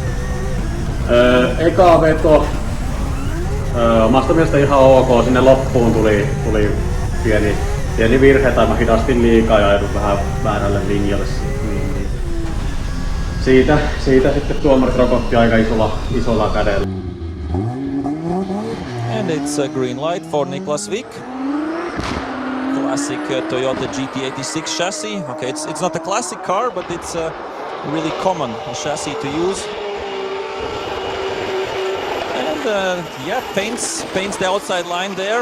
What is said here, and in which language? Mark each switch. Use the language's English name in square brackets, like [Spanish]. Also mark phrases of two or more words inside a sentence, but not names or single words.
[Finnish] eka veto omasta mielestä ihan ok, sinne loppuun tuli pieni virhe tai mä hidastin liikaa ja edun vähän väärälle linjalle, niin siitä sitten tuomarit rokotti aika isolla kädellä. [English] And it's a green light for Niklas Wick. Classic Toyota GT86 chassis. Okay, it's not a classic car, but it's a really common chassis to use. And yeah, paints the outside line there.